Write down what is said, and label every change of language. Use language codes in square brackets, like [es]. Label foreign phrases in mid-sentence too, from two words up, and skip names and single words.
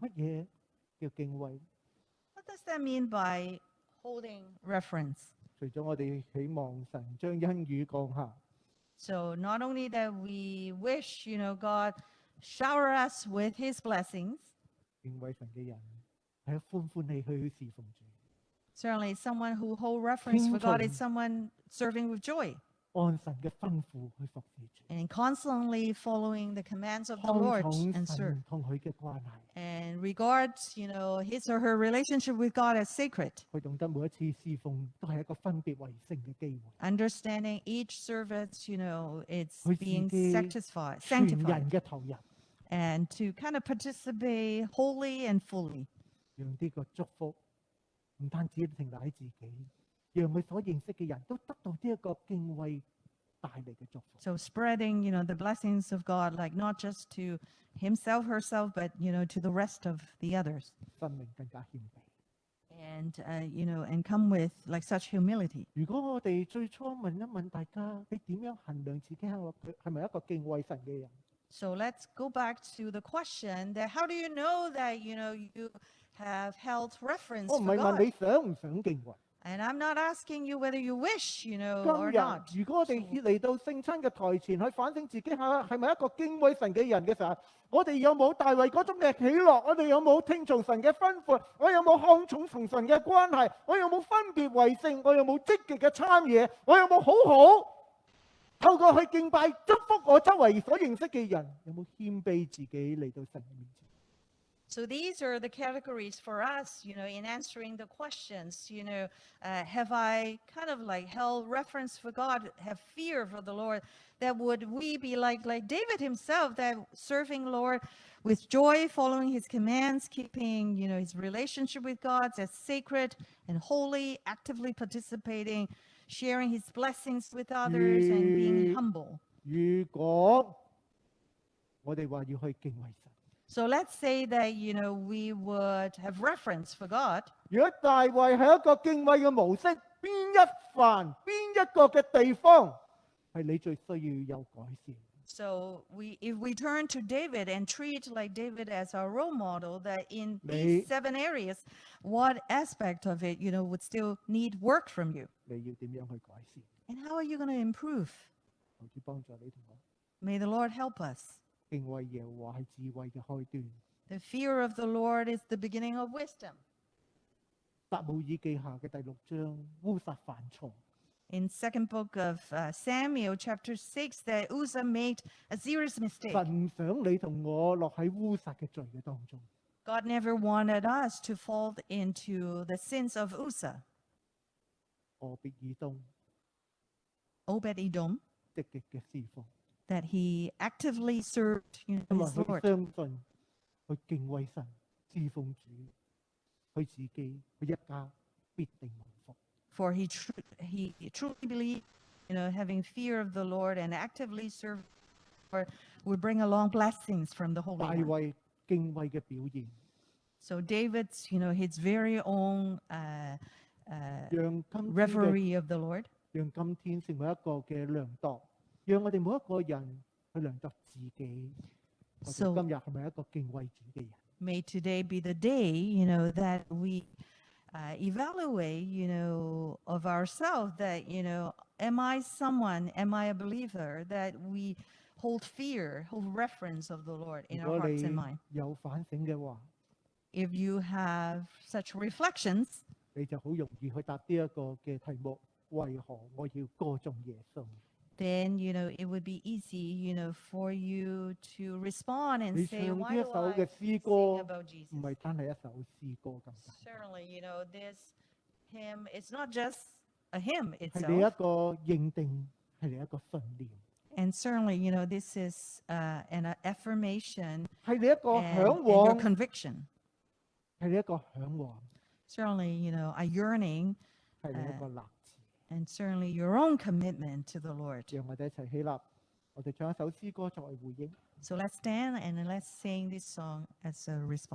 [yue] 乜嘢叫敬畏？ [en] What does that mean by holding reverence? [yue] 除咗我哋希望神將恩雨降下， [en] So not only that we wish, God shower us with his blessings, [yue] 敬畏神嘅人係歡歡喜喜去侍奉主， [en] certainly someone who hold reverence for God is Kingdom. someone serving with joy [yue] 按神嘅吩咐去服侍主， [en] and constantly following the commands of the [yue] 看 [en] Lord [yue] 重 [en] and serve. [yue] 神同佢嘅關係， [en] And regards, his or her relationship with God as sacred. [yue] 佢懂得每一次侍奉都係一個分別為聖嘅機會， [en] Understanding each service, it's [yue] 佢 [en] being [yue] 自己 [en] sanctified, [yue] 全 [en] sanctified [yue] 人嘅投入， [en] and to kind of participate wholly and fully. [yue] 讓呢個祝福唔單止停留喺自己，讓佢所認識嘅人都得到呢一個敬畏帶嚟嘅祝福。 [en] So spreading, the blessings of God, like not just to himself, herself, but, to the rest of the others. [yue] 生命更加謙卑。 [en] And, and come with like such humility. [yue] 如果我哋最初問一問大家，你點樣衡量自己係咪一個敬畏神嘅人？ [en] So let's go back to the question that how do you know that, you have held reference [yue] 我唔 [en] for [yue] 係問 [en] God? [yue] 你想唔想敬畏。 [en] And I'm not asking you whether you wish, [yue] 今 [en] or [yue] 日 [en] not. [yue] 如果我哋嚟到聖餐嘅台前去反省自己下係咪一個敬畏神嘅人嘅時候，我哋有冇大衛嗰種嘅喜樂？我哋有冇聽從神嘅吩咐？我有冇看重同神嘅關係？我有冇分別為聖？我有冇積極嘅參與？我有冇好好透過去敬拜祝福我周圍所認識嘅人？有冇謙卑自己嚟到神嘅面前？ [en] So these are the categories for us, in answering the questions, have I kind of like held reverence for God, have fear for the Lord, that would we be like David himself, that serving Lord with joy, following his commands, keeping, his relationship with God as sacred and holy, actively participating, sharing his blessings with others and being humble. [yue] 如果我哋話要去敬畏神， [en] So let's say that, we would have reverence for God. [yue] 如果大衛係一個敬畏嘅模式，邊一個嘅地方係你最需要有改善？ [en] So if we turn to David and treat like David as our role model, that in 你 these 7 areas, what aspect of it, would still need work from you? [yue] 你要點樣去改善？ [en] And how are you going to improve? [yue] 求主幫助你同我。 [en] May the Lord help us. [yue] 敬畏耶和華係智慧嘅開端。 [en] The fear of the Lord is the beginning of wisdom. [yue] 撒母耳記下嘅第6章，烏撒犯錯， [en] In second book of Samuel, chapter 6, that Uzzah made a serious mistake. [yue] 神唔想你同我落喺烏撒嘅罪嘅當中。 [en] God never wanted us to fall into the sins of Uzzah. 俄別以東 Obed-Edom, [yue] 積極嘅侍奉， [en] that he actively served [yue] 因為 [en] his [yue] 佢 [en] Lord. [yue] 相信佢敬畏神、侍奉主，佢自己佢一家必定蒙福。 [en] For he truly believed, having fear of the Lord and actively serve the Lord would bring along blessings from the Holy [yue] 大 [en] One. [yue] 衛敬畏嘅表現， [en] So David's, his very own [yue] 讓今天嘅 [en] reverie of the Lord, [yue] 讓今天成為一個嘅量度，讓我哋每一個人去量度自己。我哋 [en] So- [yue] 今日係咪一個敬畏主嘅人？ [en] may today be the day, that we evaluate, of ourselves that, am I a believer that we hold reverence of the Lord in [yue] 如 [en] our [yue] 果 [en] hearts and [yue] 你 [en] mind? [yue] 有反省嘅話， [en] If you have such reflections, [yue] 你就好容易去答呢一個嘅題目：為何我要歌頌耶穌？ [en] then, it would be easy, for you to respond [yue] 你 [en] and say, [yue] 唱呢 [en] why [yue] 一 [en] do [yue] 首 [en] I [yue] 嘅詩 [en] sing [yue] 歌， [en] about [yue] 唔 [en] Jesus? [yue] 係單係一首詩歌咁簡單， [en] Certainly, this hymn, it's not just a hymn [yue] 係你一 [en] itself. [yue] 個認定，係你一個信念， [en] And certainly, this is an affirmation [yue] 係你一個 [en] and [yue] 嚮 [en] your [yue] 往， [en] conviction. [yue] 係你一個嚮往， [en] Certainly, a yearning [yue] 係你一個立志。 [en] and certainly your own commitment to the Lord. [yue] 讓我哋一齊起立，我哋唱一首詩歌作為回應。 [en] So let's stand and let's sing this song as a response.